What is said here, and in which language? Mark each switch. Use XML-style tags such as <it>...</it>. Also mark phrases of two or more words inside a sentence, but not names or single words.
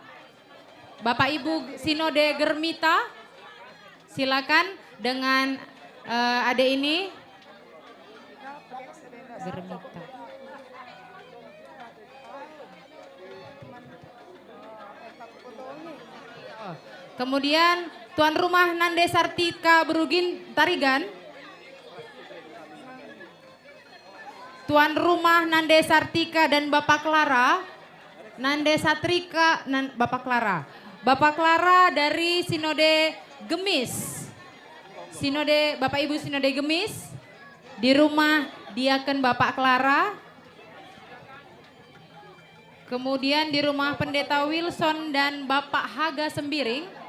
<id>Bapak Ibu Sinode Germita, silakan dengan adik ini. Germita. Oh. Kemudian tuan rumah Nande Sartika Berugin Tarigan. Tuan rumah Nande Sartika dan Bapak Clara. Nande Satrika, Bapak Clara. Bapak Clara dari Sinode Gemis. Sinode Bapak Ibu Sinode Gemis. Di rumah diaken Bapak Clara. Kemudian di rumah Pendeta Wilson dan Bapak Haga Sembiring.</id>